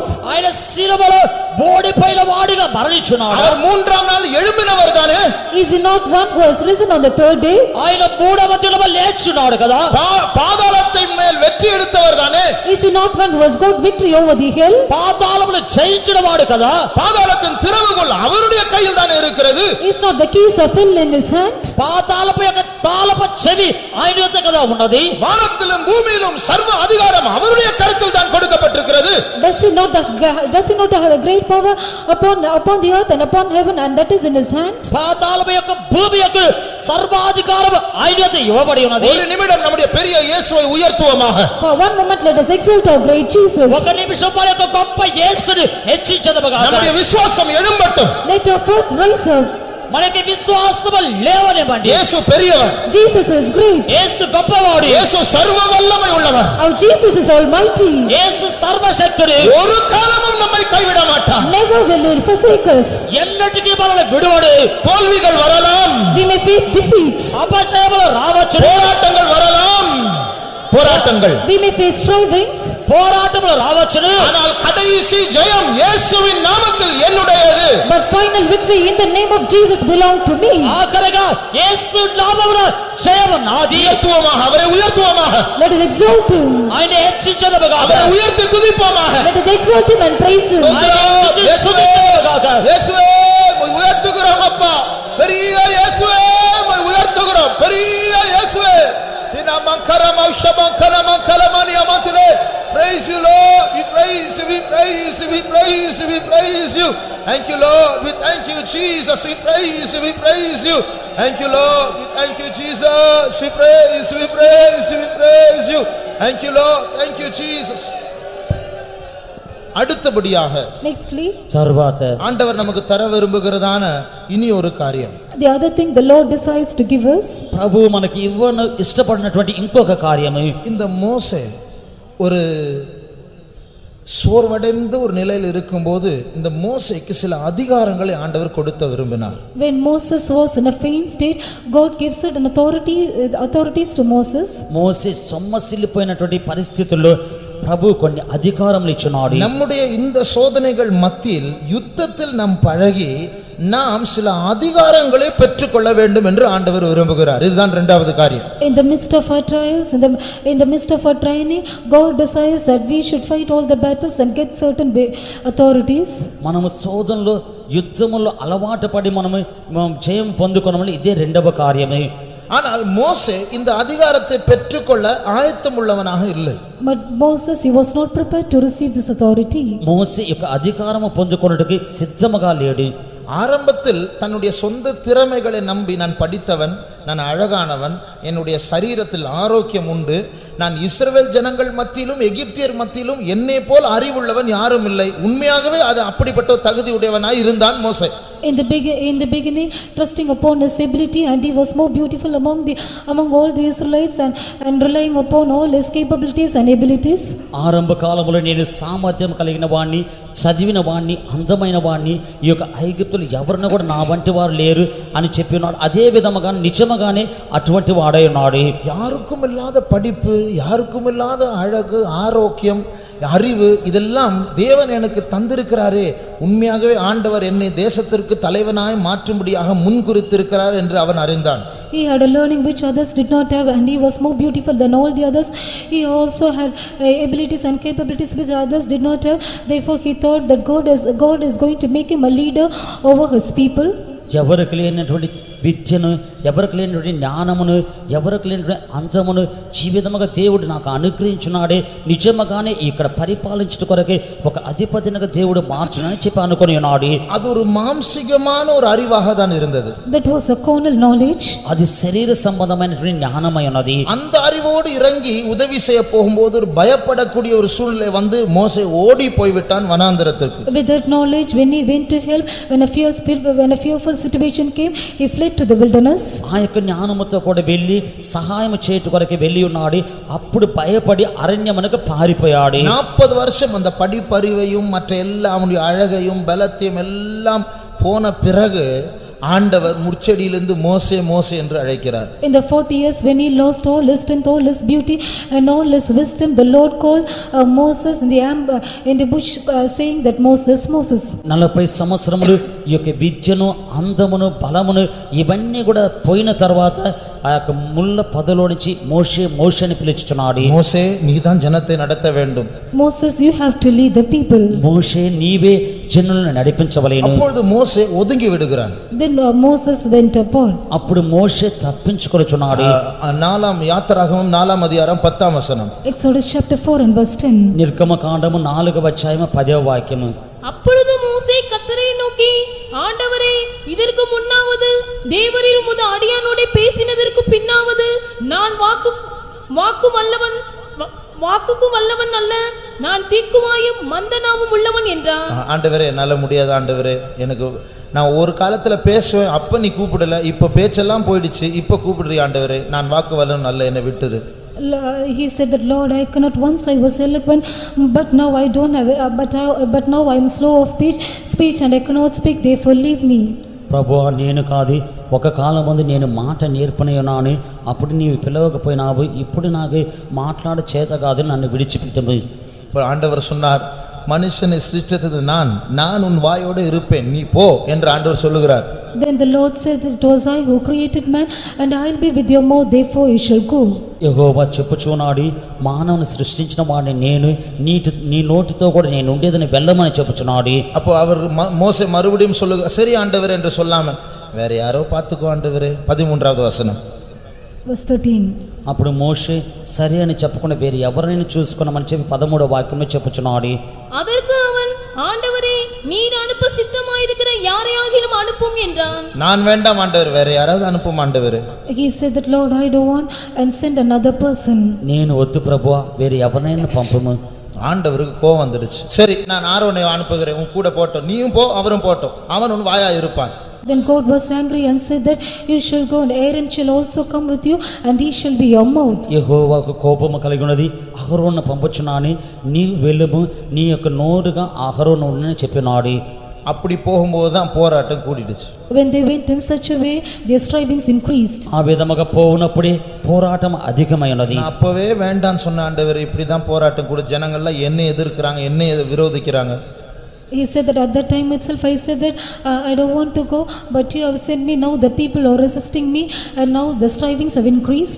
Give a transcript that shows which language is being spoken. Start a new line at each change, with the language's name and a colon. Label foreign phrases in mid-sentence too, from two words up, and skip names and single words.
Telugu: ఆయన శిలువలో ఓడిపోయిన వాడిగా మరణించున్నాడు.
Tamil: அவர் மூன்றாம் நாள் எழும்பினவர் தானே?
English: Is he not one who has risen on the third day?
Telugu: ఆయన మూడవ దినమ లేచున్నాడు కదా.
Tamil: పాతాళத்தை மேல் வெற்றி எடுத்தவர் தானே?
English: Is he not one who has got victory over the hell?
Telugu: పాతాళమును జయించిన వాడు కదా.
Tamil: பாதாளத்தின் திறவுகோல் அவருடைய கையில் தானே இருக்கிறது.
English: Is not the keys of hell in his hand?
Telugu: పాతాళపు యొక్క తాళపు చెవి ఆయన వద్ద కదా ఉన్నది.
Tamil: வானத்திலும் பூமியிலும் சர்வ அதிகாரம் அவருடைய கரத்தில் தான் கொடுக்கப்பட்டிருக்கிறது.
English: Does he not have a great power upon the earth and upon heaven, and that is in his hand?
Telugu: పాతాళము యొక్క భూమి యొక్క సర్వాధికారం ఆయన వద్ద ఇవ్వబడి ఉన్నది.
Tamil: ஒரு நிமிடம் நம்முடைய பெரிய இயேசுவை உயர்த்துவோமாக.
English: For one moment let us exalt our great Jesus.
Telugu: ఒక నిమిషం మన యొక్క గొప్ప యేసుని హెచ్చించదముగా.
Tamil: நம்முடைய விசுவாசம் எழும்பட்டும்.
English: Let our faith rise up.
Telugu: మనకి విశ్వాసము లేవనివ్వండి.
Tamil: యేసు பெரியவர்,
English: Jesus is great.
Telugu: యేసు గొప్పవాడు,
Tamil: யேசு சர்வ வல்லமை உள்ளவர்,
English: Our Jesus is almighty.
Telugu: యేసు సర్వశక్తుడు.
Tamil: ஒரு காலமும் நம்மை கைவிட மாட்டார்.
English: Never will he forsake us.
Telugu: ఎన్నటికీ మనల్ని విడువడు.
Tamil: தோல்விகள் வரலாம்,
English: We may face defeat.
Telugu: అపజయములు రావచ్చు,
Tamil: போராட்டங்கள் வரலாம், போராட்டங்கள்,
English: We may face strivings.
Telugu: పోరాటములు రావచ్చును.
Tamil: ஆனால் கடைசி ஜெயம் இயேசுவின் நாமத்தில் என்னுடையது.
English: But final victory in the name of Jesus belong to me.
Telugu: ఆఖరిగా యేసు నామమున జయము నాది.
Tamil: உயர்த்துவோமாக, அவரை உயர்த்துவோமாக,
English: Let us exalt him.
Telugu: ఆయన హెచ్చించదముగాక.
Tamil: அவரை உயர்த்தி துதிப்போமாக.
English: Let us exalt him and praise him.
Telugu: ఆయన హెచ్చించి స్తుతించదముగాక.
Tamil: இயேசுவே உம்மை உயர்த்துகிறோம் அப்பா, பெரிய இயேசுவே உம்மை உயர்த்துகிறோம், பெரிய இயேசுவே. தினமங்கரம் ஔஷபங்கரம் கலமனியமத்திலே
English: praise you Lord, we praise you, we praise you, we praise you, we praise you. Thank you Lord, we thank you Jesus, we praise you, we praise you. Thank you Lord, we thank you Jesus, we praise you, we praise you, we praise you. Thank you Lord, thank you Jesus.
Tamil: அடுத்தபடியாக
English: Nextly,
Telugu: తర్వాత
Tamil: ஆண்டவர் நமக்கு தர விரும்புகிறதான இனி ஒரு காரியம்,
English: the other thing the Lord decides to give us.
Telugu: ప్రభు మనకి ఇవ్వను ఇష్టపడినటువంటి ఇంకొక కార్యము.
Tamil: இந்த மோசே ஒரு சோர்வடைந்த ஒரு நிலையில் இருக்கும்போது இந்த மோசேக்கு சில அதிகாரங்களை ஆண்டவர் கொடுத்த விரும்பினார்.
English: When Moses was in a faint state, God gave certain authorities to Moses.
Telugu: మోసే సొమ్మసిల్లిపోయినటువంటి పరిస్థితుల్లో ప్రభు కొన్ని అధికారములు ఇచ్చినాడు.
Tamil: நம்முடைய இந்த சோதனைகள் மத்தியில் யுத்தத்தில் நாம் பழகி நாம் சில அதிகாரங்களை பெற்றுக்கொள்ள வேண்டும் என்று ஆண்டவர் விரும்புகிறார். இதுதான் இரண்டாவது காரியம்.
English: In the midst of our trials, in the midst of our training, God desires that we should fight all the battles and get certain authorities.
Telugu: మనము శోధనలో యుద్ధములో అలవాటు పడి మనము జయం పొందుకొనమని ఇదే రెండవ కార్యమే.
Tamil: ஆனால் மோசே இந்த அதிகாரத்தை பெற்றுக்கொள்ள ஆயத்தம் உள்ளவனாக இல்லை.
English: But Moses, he was not prepared to receive this authority.
Telugu: మోసే యొక్క అధికారము పొందుకొనుటకి సిద్ధముగా లేడు.
Tamil: ஆரம்பத்தில் தன்னுடைய சொந்த திறமைகளை நம்பி நான் படித்தவன், நான் அழகானவன், என்னுடைய சரீரத்தில் ஆரோக்கியம் உண்டு, நான் இஸ்ரவேல் ஜனங்கள் மத்தியிலும் எகிப்தியர் மத்தியிலும் என்னை போல் அறிவுள்ளவன் யாரும் இல்லை, உண்மையாகவே அது அப்படிப்பட்ட தகுதி உடையவனாய் இருந்தான் மோசே.
English: In the beginning, trusting upon his ability, and he was more beautiful among all the Israelites, and relying upon all his capabilities and abilities.
Telugu: ఆరంభ కాలములో నేను సామర్థ్యం కలిగిన వాణ్ణి, చదివిన వాణ్ణి, అందమైన వాణ్ణి, ఈ యొక్క ఐగుప్తులు ఎవరిని కూడా నా వంటి వారు లేరు అని చెప్పినాడు. అదే విధముగా నిజముగానే అటువంటి వాడై ఉన్నాడు.
Tamil: யாருக்கும் இல்லாத படிப்பு, யாருக்கும் இல்லாத அழகு, ஆரோக்கியம், அறிவு, இதெல்லாம் தேவன் எனக்கு தந்திருக்கிறாரே, உண்மையாகவே ஆண்டவர் என்னை தேசத்திற்கு தலைவனாய் மாற்றும்படியாக முன்குறித்திருக்கிறார் என்று அவன் அறிந்தான்.
English: He had a learning which others did not have, and he was more beautiful than all the others. He also had abilities and capabilities which others did not have. Therefore he thought that God is going to make him a leader over his people.
Telugu: ఎవరికి లేనటువంటి విద్యను, ఎవరికి లేనటువంటి జ్ఞానమును, ఎవరికి లేనటువంటి అంజమును జీవితముగా దేవుడు నాకు అనుగ్రహించున్నాడే, నిజముగానే ఇక్కడ పరిపాలించుట కొరకే ఒక అధిపతినిగా దేవుడు మార్చునని చెప్పి అనుకొని ఉన్నాడు.
Tamil: அது ஒரு மாம்சிகமான ஒரு அறிவாக தான் இருந்தது.
English: That was a carnal knowledge.
Telugu: అది శరీర సంబంధమైనటువంటి జ్ఞానమై ఉన్నది.
Tamil: அந்த அறிவோடு இறங்கி உதவி செய்ய போகும்போது ஒரு பயப்படக்கூடிய ஒரு சூழ்நிலை வந்து மோசே ஓடி போய்விட்டான் வனாந்தரத்திற்கு.
English: With that knowledge, when he went to help, when a fearful situation came, he fled to the wilderness.
Telugu: ఆ యొక్క జ్ఞానముతో కూడా వెళ్ళి సహాయం చేయటు కొరకే వెళ్ళి ఉన్నాడు. అప్పుడు భయపడి అరణ్యమునకు పారిపోయాడు.
Tamil: 40 வருஷம் அந்த படிப்பறிவையும் மற்ற எல்லா அவனுடைய அழகையும் பலத்தையும் எல்லாம் போன பிறகு ஆண்டவர் முட்செடியிலிருந்து மோசே மோசே என்று அழைக்கிறார்.
English: In the 40 years when he lost all his strength, all his beauty and all his wisdom, the Lord called Moses in the bush, saying that Moses, Moses.
Telugu: 40 సంవత్సరములు ఈ యొక్క విద్యను, అందమును, బలమును ఇవన్నీ కూడా పోయిన తర్వాత ఆ యొక్క ముళ్ళ పొదలో నుంచి మోషే మోషే అని పిలుచుచున్నాడు.
Tamil: மோசே நீதான் ஜனத்தை நடத்த வேண்டும்.
English: Moses, you have to lead the people.
Telugu: మోషే నీవే జనులను నడిపించవలెను.
Tamil: அப்பொழுது மோசே ஒதுங்கி விடுகிறான்.
English: Then Moses went upon.
Telugu: అప్పుడు మోషే తప్పించుకొనుచున్నాడు.
Tamil: நாலாம் யாத்திராகமம் 4ஆம் அதிகாரம் 10ஆம் வசனம்.
English: Exodus chapter 4 and verse 10.
Telugu: నిర్గమకాండము 4వ అధ్యాయము 10వ వాక్యము.
Tamil: அப்பொழுது மோசே கர்த்தரை நோக்கி, ஆண்டவரே, இதற்கு முன்னாவது தேவரீர் உமது அடியானோடே பேசினதற்கு பின்னாவது நான் வாக்குக்கு வல்லவன் அல்ல, நான் தீக்குவாயும் மந்தனாவும் உள்ளவன் என்றான். ஆண்டவரே, என்னால முடியாது ஆண்டவரே, எனக்கு நான் ஒரு காலத்துல பேசுவேன், அப்ப நீ கூப்பிடல, இப்ப பேச்செல்லாம் போயிடுச்சு, இப்ப கூப்பிடுறிய ஆண்டவரே, நான் வாக்கு வல்லவன் அல்ல, என்னை விட்டுரு.
English: He said that, Lord, I cannot, once I was eloquent, but now I don't have, but now I am slow of speech and I cannot speak, therefore leave me.
Telugu: ప్రభువా నేను కాదు, ఒక కాలం ముందు నేను మాట నేర్పనయున్నాను, అప్పుడు నీవు పిలవకపోయినావు, ఇప్పుడు నాకు మాట్లాడ చేత కాదు, నన్ను విడిచిపెట్టము.
Tamil: இப்போ ஆண்டவர் சொன்னார், மனுஷனை சிருஷ்டித்தது நான் உன் வாயோடு இருப்பேன், நீ போ என்று ஆண்டவர் சொல்லுகிறார்.
English: Then the Lord said, it was I who created man, and I will be with your mouth, therefore you shall go.
Telugu: యెహోవా చెప్పుచున్నాడు, మానవుని సృష్టించిన వాడిని నేను, నీ నోటితో కూడా నేను ఉండేదని వెళ్ళమని చెప్పుచున్నాడు.
Tamil: அப்போ அவர் மோசே மறுபடியும் சொல்லுகிறார், சரி ஆண்டவர் என்று சொல்லாம வேற யாரோ பார்த்துக்கோ ஆண்டவரே. 13வது வசனம்.
English: Verse 13.
Telugu: అప్పుడు మోషే సరే అని చెప్పకుండా వేరే ఎవరైనా చూసుకున్నామని చెప్పి 13వ వాక్యంలో చెప్పుచున్నాడు.
Tamil: அதற்கு அவன், ஆண்டவரே, நீர் அனுப்ப சித்தமாயிருக்கிற யாரையாகிலும் அனுப்பும் என்றான். நான் வேண்டாம் ஆண்டவர், வேற யாராவது அனுப்பும் ஆண்டவரே.
English: He said that, Lord, I don't want, and send another person.
Telugu: నేను వద్దు ప్రభువా, వేరే ఎవరైనా పంపుము.
Tamil: ஆண்டவருக்கு கோவம் வந்துடுச்சு. சரி நான் ஆரோனை அனுப்புகிறேன், உன் கூட போட்டோம், நீயும் போ அவரும் போட்டோம், அவன் உன் வாயா இருப்பான்.
English: Then God was angry and said that you shall go, and Aaron shall also come with you, and he shall be your mouth.
Telugu: యెహోవాకు కోపము కలిగి ఉన్నది, అహరోను పంపుచున్నాను, నీవు వెళ్ళుము, నీ యొక్క నోరుగా అహరోను ఉండని చెప్పినాడు.
Tamil: அப்படி போகும்போது தான் போராட்டம் கூடிடுச்சு.
English: When they went in such a way, their strivings increased.
Telugu: ఆ విధముగా పోవునప్పుడే పోరాటం అధికమైనది.
Tamil: நான் அப்பவே வேண்டான்னு சொன்ன ஆண்டவர், இப்படி தான் போராட்டம் கூட, ஜனங்கள்லாம் என்ன எதிர்க்கிறாங்க, என்ன விரோதிக்கிறாங்க.
English: He said that at that time itself I said that I don't want to go, but you have sent me, now the people are resisting me, and now the strivings have increased.